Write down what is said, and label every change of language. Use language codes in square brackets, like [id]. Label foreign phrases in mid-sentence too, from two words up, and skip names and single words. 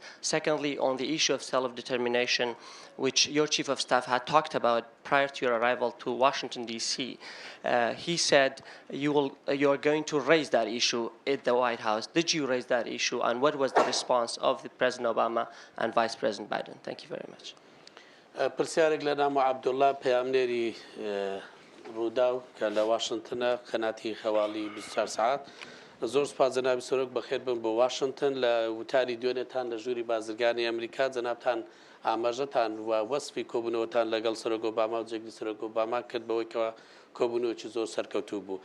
[en] Secondly, on the issue of self-determination, which your chief of staff had talked about prior to your arrival to Washington, D.C., he said you are going to raise that issue at the White House. Did you raise that issue, and what was the response of the President Obama and Vice President Biden? Thank you very much. [ckb] پرسیارێک لە نام عەبدوڵڵا پەیامنێری ڕووداو کە لە واشنگتنە قەناتی خەواڵی 24 ساعت زۆر سوپاس جەنابی سەرۆک بەخێر بن بۆ واشنگتن لە وتاری دوێنێتان لە ژووری بازرگانی ئەمریکا جەنابتان ئاماژەتان و وەسفی کۆبوونەوەتان لەگەڵ سەرۆک ئۆباما و جێگری سەرۆک ئۆباما کرد بەوەیەوە کۆبوونەوەکی زۆر سەرکەوتوو بوو.